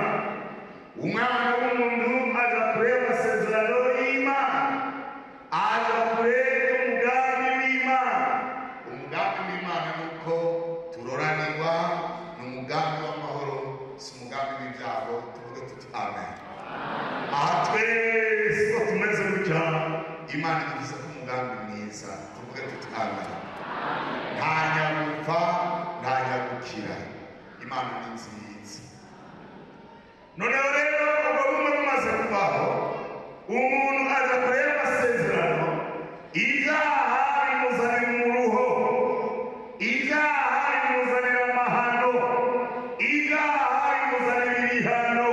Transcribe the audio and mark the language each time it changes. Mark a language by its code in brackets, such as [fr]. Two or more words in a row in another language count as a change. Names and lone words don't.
[rw] Umwana w'umuntu aja kure y'amasezerano y'Imana, aja kure y'umugambi w'Imana. Umugambi w'Imana nuko turoranirwa, ni umugambi w'amahoro, si umugambi w'ibyago. Tuvuge tuti amen. Aha twese ko tumeze gutya, Imana igize ko umugambi mwiza. Tuvuge tuti amen. Nta nyagupfa, nta nyagukira. Imana ni nziza. Noneho rero ubwo bumwe bumaze kubaho, umuntu aza kure y'amasezerano, ibyaha bimuzanira umuruho, ibyaha bimuzanira amahano, ibyaha bimuzanira ibihano.